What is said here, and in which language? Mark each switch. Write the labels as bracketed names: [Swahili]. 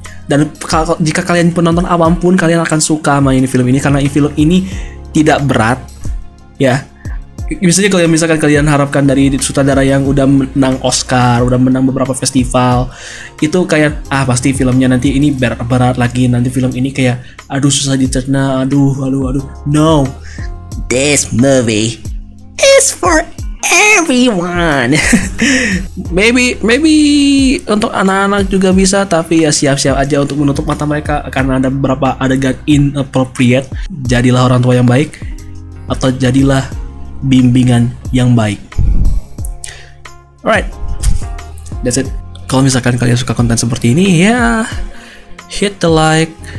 [Indonesian] Dan jika kalian penonton awam pun, kalian akan suka main film ini karena film ini tidak berat, ya. Misalnya kalau misalkan kalian harapkan dari sutradara yang udah menang Oscar, udah menang beberapa festival, itu kayak pasti filmnya nanti ini berat lagi, nanti film ini kayak aduh susah dicerna, aduh. [English] No, this movie is for everyone. [Indonesian] maybe untuk anak-anak juga bisa, tapi ya siap-siap aja untuk menutup mata mereka karena ada beberapa adegan inappropriate. Jadilah orang tua yang baik atau jadilah bimbingan yang baik. [English] Alright, that's it. [Indonesian] Kalau misalkan kalian suka konten seperti ini, ya [English] hit the like.